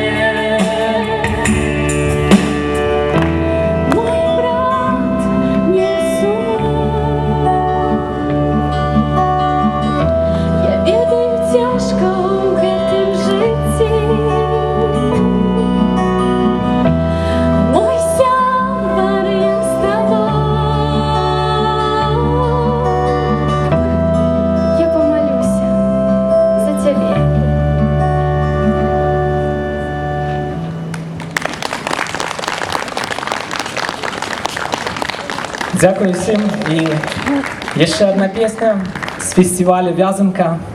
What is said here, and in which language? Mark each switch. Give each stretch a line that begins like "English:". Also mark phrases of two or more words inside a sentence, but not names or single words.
Belarusian: Мой брат, не сумуй, я ведаю цяжка ў гэтым жыцці. Мой сябар, я з тобой,
Ukrainian: Я помолюся за тебе. Дякую всім. І є ще одна пісня з фестивалю «В'язанка».